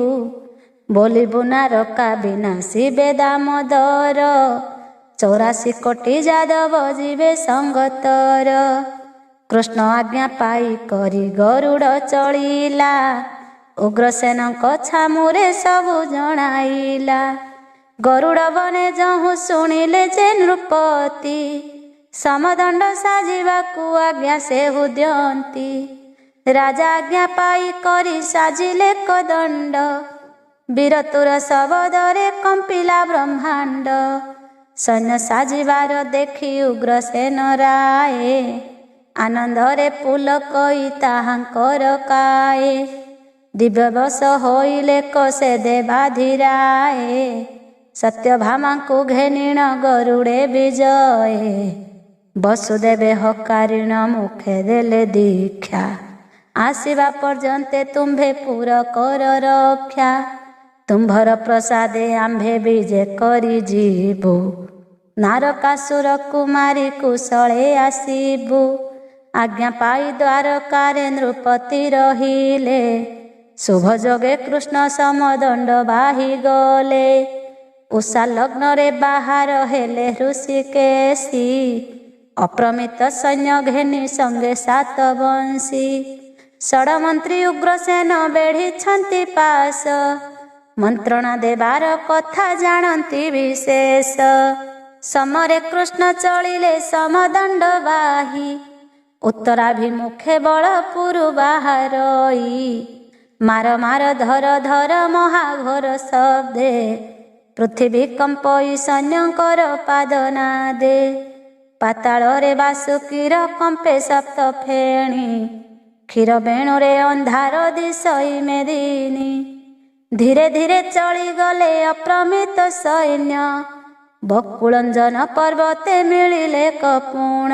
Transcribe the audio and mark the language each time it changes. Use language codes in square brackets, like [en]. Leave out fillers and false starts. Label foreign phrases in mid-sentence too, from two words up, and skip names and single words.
[or] ବୋଲିବୁ ନାରକା ବିନାଶୀ ବେଦାମୋଦର 84 କୋଟି ଯାଦବ ଯିବେ ସଙ୍ଗତର। କୃଷ୍ଣ ଆଜ୍ଞା ପାଇ କରି ଗରୁଡ଼ ଚଳିଲା ଉଗ୍ରସେନଙ୍କ ଛାମୁରେ ସବୁ ଜଣାଇଲା। ଗରୁଡ଼ ବନେ ଯହୁଁ ଶୁଣିଲେ ଯେ ନୃପତି ସମଦଣ୍ଡ ସାଜିବାକୁ ଆଜ୍ଞା ସେହୁ ଦିୟନ୍ତି। ରାଜା ଆଜ୍ଞା ପାଇ କରି ସାଜିଲେ କଦଣ୍ଡ। ବୀରତୁର ଶବଦରେ କମ୍ପିଲା ବ୍ରହ୍ମାଣ୍ଡ। ସୈନ୍ୟ ସାଜିବାର ଦେଖି ଉଗ୍ରସେନ ରାୟେ। ଆନନ୍ଦରେ ପୁଲକଇ ତାହାଙ୍କର କାୟେ। ଦିବ୍ୟବଶ ହୋଇଲେ କସେ ଦେବାଧିରାୟେ। ସତ୍ୟଭାମାଙ୍କୁ ଘେନିଣ ଗରୁଡ଼େ ବିଜୟେ। ବସୁଦେବେ ହକାରିଣ ମୁଖେ ଦେଲେ ଦୀକ୍ଷା। ଆସିବା ପର୍ଯ୍ୟନ୍ତେ ତୁମ୍ଭେ ପୁର କର ରକ୍ଷା। ତୁମ୍ଭର ପ୍ରସାଦେ ଆମ୍ଭେ ବିଜେ କରି ଜୀବୁ। ନାରକାସୁର କୁମାରୀ କୁଶଳେ ଆସିବୁ। ଆଜ୍ଞା ପାଇ ଦ୍ୱାରକାରେ ନୃପତି ରହିଲେ। ଶୁଭ ଯୋଗେ କୃଷ୍ଣ ସମଦଣ୍ଡ ବାହି ଗଲେ। ଉଷା ଲଗ୍ନ ରେ ବାହର ହେଲେ ଋଷିକେଶୀ। ଅପ୍ରମିତ ସୈନ୍ୟ ଘେନି ସଙ୍ଗେ ସାତ ବଂଶୀ। ଷଡମନ୍ତ୍ରୀ ଉଗ୍ରସେନ ବେଢ଼ି ପାଶ। ମନ୍ତ୍ରଣା ଦେବାର କଥା ଜାଣନ୍ତି ବିଶେଷ। ସମରେ କୃଷ୍ଣ ଚଳିଲେ ସମଦଣ୍ଡ ବାହି। ଉତ୍ତରାଭିମୁଖେ ବଳପୁରୁ ବାହାରଇ। ମାର ମାର ଧର ଧର ମହାଘୋର ଶବ୍ଦେ। ପୃଥ୍ବୀ କମ୍ପଇ ସୈନ୍ୟକର ପାଦନାଦେ। पाताଳରେ ବାସୁକୀର କମ୍ପେ ସପ୍ତ ଫେଣି। କ୍ଷୀର ବେଣୁରେ ଅନ୍ଧାର ଦିଶଇ ମେଦିନୀ। ଧୀରେ ଧୀରେ ଚଳିଗଲେ ଅପ୍ରମିତ ସୈନ୍ୟ। ବକୁଳଞ୍ଜନ ପର୍ବତେ ମିଳିଲେ କପୁଣ।